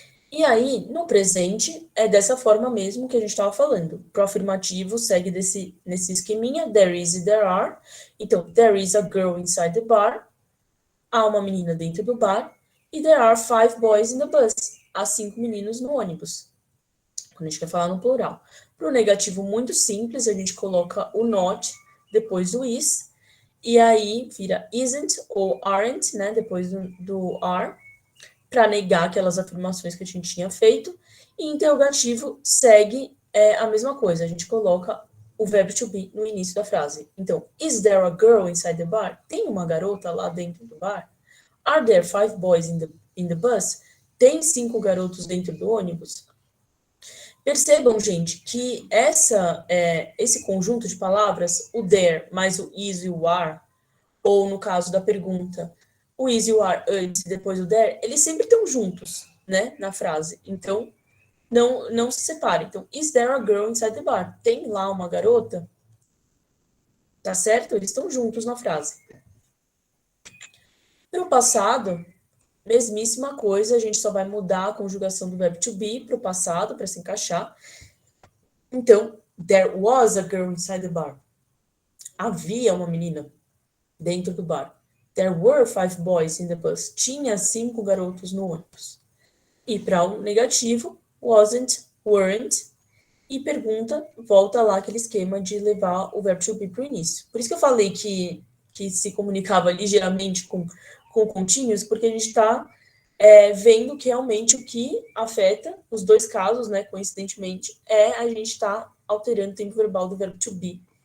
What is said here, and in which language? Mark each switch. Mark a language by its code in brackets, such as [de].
[pt] E aí, no presente, é dessa forma mesmo que a gente estava falando. Pro afirmativo segue nesse esqueminha, there is e there are. Então, [en] there is a girl inside the bar. [pt] Há uma menina dentro do bar. [en] E there are 5 boys in the bus. [pt] Há 5 meninos no ônibus. Quando a gente quer falar no plural. Para o negativo muito simples, a gente coloca o not depois do is. E aí vira isn't ou aren't, né? Depois do are. Para negar aquelas afirmações que a gente tinha feito. E interrogativo segue a mesma coisa. A gente coloca o verbo to be no início da frase. Então, [en] is there a girl inside the bar? [pt] Tem uma garota lá dentro do bar? [en] Are there 5 boys in the bus? [pt] Tem 5 garotos dentro do ônibus? Percebam, gente, que esse conjunto de palavras, o there mais o is e o are, ou no caso da pergunta, o is e o are antes e depois o there, eles sempre estão juntos, né, na frase. Então, não se separem. Então, [en] is there a girl inside the bar? [pt] Tem lá uma garota? Tá certo? Eles estão juntos na frase. No passado, mesmíssima coisa, a gente só vai mudar a conjugação do verbo to be para o passado, para se encaixar. [en] Então, there was a girl inside the bar. [pt] Havia uma menina dentro do bar. [en] There were 5 boys in the bus. [pt] Tinha 5 garotos no ônibus. E para o negativo, wasn't, weren't. E pergunta, volta lá aquele esquema de levar o verbo to be para o início. Por isso que eu falei que se comunicava ligeiramente com continhos, porque a gente está vendo que realmente o que afeta os dois casos, né, coincidentemente, a gente está alterando o tempo verbal do verbo to be.